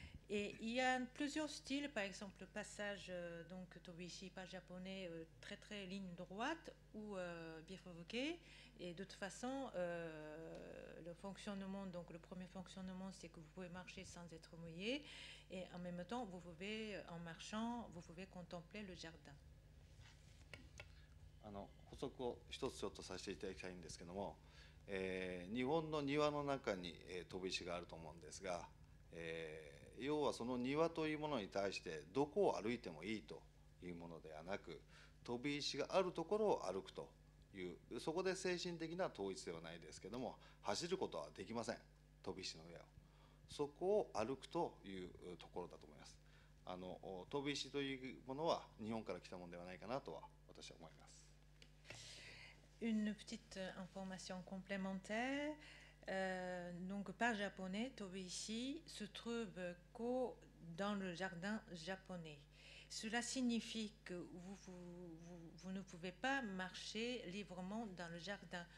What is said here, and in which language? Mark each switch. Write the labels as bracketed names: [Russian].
[French] Et il y a plusieurs styles, par exemple le passage donc Tobishi pas japonais très très ligne droite ou bifurqué. Et de toute façon, le fonctionnement, donc le premier fonctionnement, c'est que vous pouvez marcher sans être mouillé, et en même temps, vous pouvez, en marchant, vous pouvez contempler le jardin. [Japanese] 補足を一つちょっとさせていただきたいんですけども、日本の庭の中に、飛び石があると思うんですが、要はその庭というものに対してどこを歩いてもいいというものではなく、飛び石があるところを歩くという、そこで精神的な統一ではないですけども、走ることはできません、飛び石の上を。そこを歩くというところだと思います。飛び石というものは日本から来たものではないかなとは私は思います。 [French] Une petite information complémentaire. Donc, par japonais, Tobishi se trouve qu'au dans le jardin japonais. Cela signifie que vous ne pouvez pas marcher librement dans le jardin.